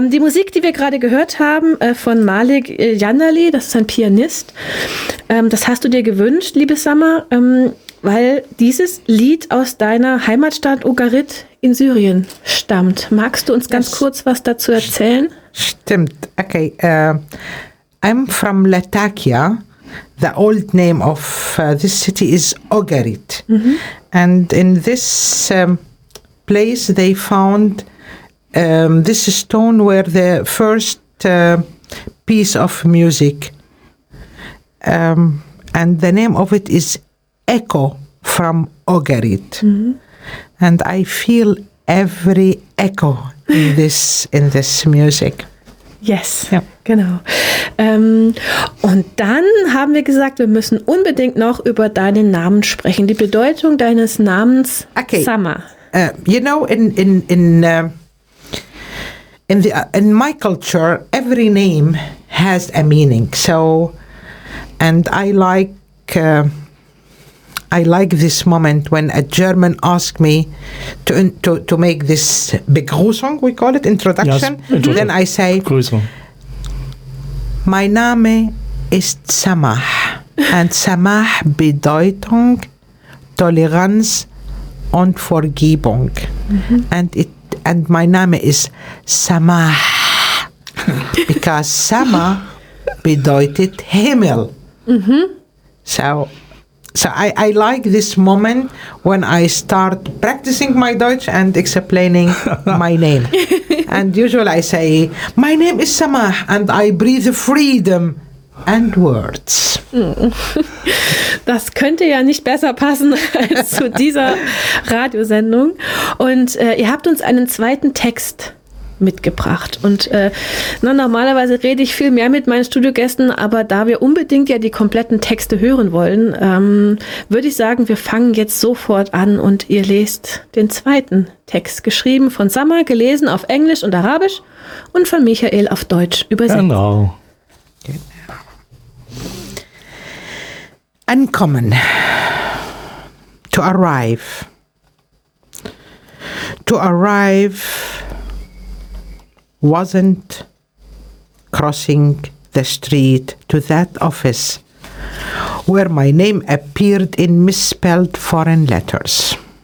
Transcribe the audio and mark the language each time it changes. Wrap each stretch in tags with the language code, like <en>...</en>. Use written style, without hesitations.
<de>Die Musik, die wir gerade gehört haben, von Malik Yanali, das ist ein Pianist, das hast du dir gewünscht, liebe Summer, weil dieses Lied aus deiner Heimatstadt Ugarit in Syrien stammt. Magst du uns ganz kurz was dazu erzählen? Stimmt,</de> <en>okay. I'm from Latakia. The old name of this city is Ugarit. Mhm. And in this place they found this stone where the first piece of music and the name of it is Echo from Ugarit. Mm-hmm. And I feel every echo in this music. Yes, ja. Genau.</en> <de>Und dann haben wir gesagt, wir müssen unbedingt noch über deinen Namen sprechen. Die Bedeutung deines Namens, okay. Summer.</de> <en>You know, in my culture, every name has a meaning. So, and I like this moment when a German asked me to make this Begrüßung. We call it introduction. Yes. Then I say,</en> <de>"Mein Name ist Samah,"</de> <en>and Samah</en> <de>bedeutung Toleranz und Vergebung.</de> <en>Mm-hmm. And my name is Samah because</en> <de>Sama bedeutet Himmel.</de> <en>Mm-hmm. So I like this moment when I start practicing my Deutsch and explaining my name. And usually I say, my name is Samah and I breathe freedom and words.</en> <de>Das könnte ja nicht besser passen als zu dieser Radiosendung. Und ihr habt uns einen zweiten Text mitgebracht. Und normalerweise rede ich viel mehr mit meinen Studiogästen, aber da wir unbedingt ja die kompletten Texte hören wollen, würde ich sagen, wir fangen jetzt sofort an und ihr lest den zweiten Text, geschrieben von Summer, gelesen auf Englisch und Arabisch und von Michael auf Deutsch übersetzt. Genau.</de> <en>Ankommen, to arrive, to arrive wasn't crossing the street to that office where my name appeared in misspelled foreign letters.</en>